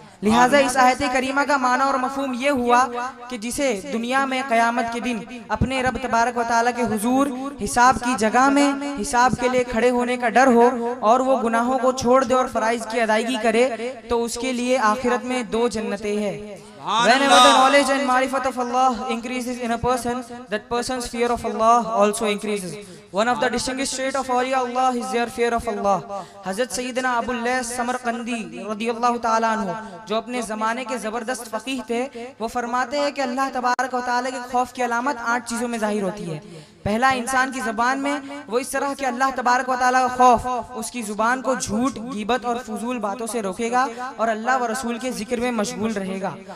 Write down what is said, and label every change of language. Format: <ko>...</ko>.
<hi>लिहाजा इस आयत करीमा का माना और मफहूम ये हुआ कि जिसे दुनिया में क़यामत के दिन अपने रब तबारक व तआला के हुजूर हिसाब की जगह में हिसाब के लिए खड़े होने का डर हो और वो गुनाहों को छोड़ दे और फराइज की अदायगी करे तो उसके लिए आखिरत में दो जन्नतें हैं।</hi> <en>Whenever the knowledge and marifat of Allah increases in a person, that person's fear of Allah also increases. One of the distinguished trait of awliya Allah is their fear of Allah.</en> <hi>Hazrat Sayyidina Abul Lays Samarqandi रदियल्लाहु ताला अन्हु जो अपने ज़माने के ज़बरदस्त फ़क़ीह थे, वो फरमाते हैं कि अल्लाह तबारक व तआला के खौफ की अलामत 8 चीज़ों में ज़ाहिर होती है। पहला, इंसान की ज़बान में वो इस तरह के अल्लाह तबारक व तआला का खौफ उसकी ज़ुबान को झूठ, गीबत और फजूल बातों से रोकेगा और अल्लाह व रसूल के जिक्र में मशगूल रहेगा।</hi>